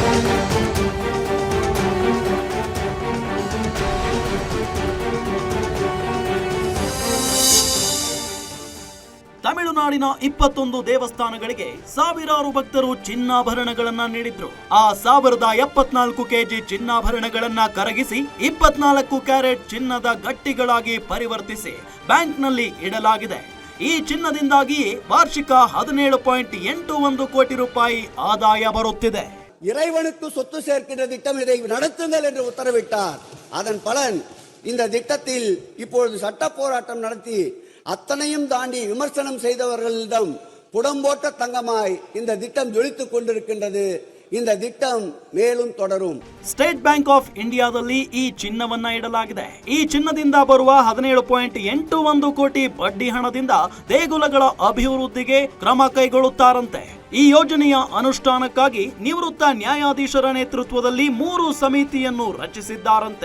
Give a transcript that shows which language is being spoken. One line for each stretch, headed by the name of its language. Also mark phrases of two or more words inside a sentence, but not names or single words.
Kannada: ತಮಿಳುನಾಡಿನ 21 ದೇವಸ್ಥಾನಗಳಿಗೆ ಸಾವಿರಾರು ಭಕ್ತರು ಚಿನ್ನಾಭರಣಗಳನ್ನ ನೀಡಿದ್ರು. ಆ 1074 ಕೆಜಿ ಚಿನ್ನಾಭರಣಗಳನ್ನ ಕರಗಿಸಿ 24 ಕ್ಯಾರೆಟ್ ಚಿನ್ನದ ಗಟ್ಟಿಗಳಾಗಿ ಪರಿವರ್ತಿಸಿ ಬ್ಯಾಂಕ್ನಲ್ಲಿ ಇಡಲಾಗಿದೆ. ಈ ಚಿನ್ನದಿಂದಾಗಿ ವಾರ್ಷಿಕ 17.81 ಕೋಟಿ ರೂಪಾಯಿ ಆದಾಯ ಬರುತ್ತಿದೆ.
Tamil: இறைவனுக்கு சொத்து சேர்க்கின்ற திட்டம் இதை நடத்துங்கள் என்று உத்தரவிட்டார். அதன் பலன் இந்த திட்டத்தில் இப்பொழுது சட்ட போராட்டம் நடத்தி அத்தனையும் தாண்டி விமர்சனம் செய்தவர்களிடம் புடம்போட்ட தங்கமாய் இந்த திட்டம் ஜொலித்துக் கொண்டிருக்கின்றது. இந்த திட்டம் மேலும் தொடரும்.
Kannada: ಸ್ಟೇಟ್ ಬ್ಯಾಂಕ್ ಆಫ್ ಇಂಡಿಯಾದಲ್ಲಿ ಈ ಚಿನ್ನವನ್ನ ಇಡಲಾಗಿದೆ. ಈ ಚಿನ್ನದಿಂದ ಬರುವ 17.81 ಕೋಟಿ ಬಡ್ಡಿ ಹಣದಿಂದ ದೇಗುಲಗಳ ಅಭಿವೃದ್ಧಿಗೆ ಕ್ರಮ ಕೈಗೊಳ್ಳುತ್ತಾರಂತೆ. ಈ ಯೋಜನೆಯ ಅನುಷ್ಠಾನಕ್ಕಾಗಿ ನಿವೃತ್ತ ನ್ಯಾಯಾಧೀಶರ ನೇತೃತ್ವದಲ್ಲಿ 3 ಸಮಿತಿಯನ್ನು ರಚಿಸಿದ್ದಾರಂತೆ.